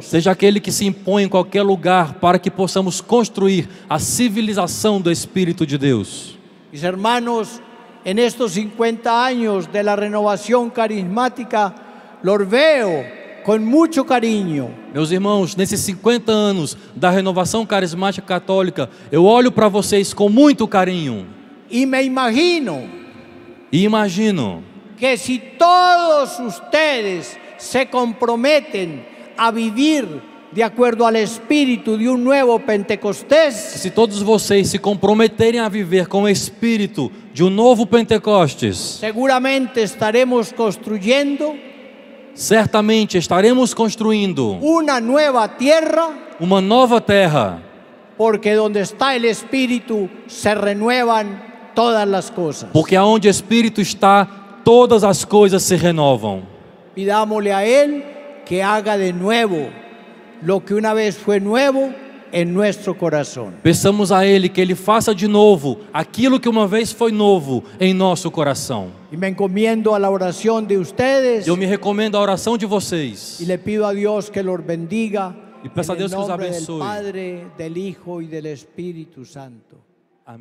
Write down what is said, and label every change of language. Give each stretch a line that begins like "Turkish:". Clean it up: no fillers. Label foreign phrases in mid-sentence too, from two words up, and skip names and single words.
Portuguese: seja aquele que se impõe em qualquer lugar para que possamos construir a civilização do Espírito de Deus.
Spanish: Mis hermanos, en estos 50 años de la renovación carismática, los veo con mucho cariño.
Portuguese: Meus irmãos, nesses 50 anos da renovação carismática católica, eu olho para vocês com muito carinho
Spanish: Y me imagino
Portuguese: e imagino
Spanish: que si todos ustedes se comprometen a vivir de acuerdo al espíritu de un nuevo Pentecostés,
Portuguese: se todos vocês se comprometerem a viver com o espírito de um novo Pentecostes,
Spanish: seguramente estaremos construyendo
Portuguese: certamente estaremos construindo
Spanish: una nueva tierra,
Portuguese: uma nova terra,
Spanish: porque donde está el espíritu se renuevan todas las cosas.
Portuguese: porque aonde o espírito está, todas as coisas se renovam.
Spanish: Pidámosle a Él que haga de nuevo lo que una vez fue nuevo en nuestro corazón.
Portuguese: Peçamos a Ele que Ele faça de novo aquilo que uma vez foi novo em nosso coração.
Spanish: Y me encomiendo a la oración de ustedes
Portuguese: Eu me recomendo a oração de vocês
Spanish: y le pido a Dios que los bendiga
Portuguese: e peço a
Spanish: en el
Portuguese: Deus que os
Spanish: nombre del
Portuguese: abençoe.
Spanish: Padre, del Hijo y del Espíritu Santo.
Portuguese: Amém.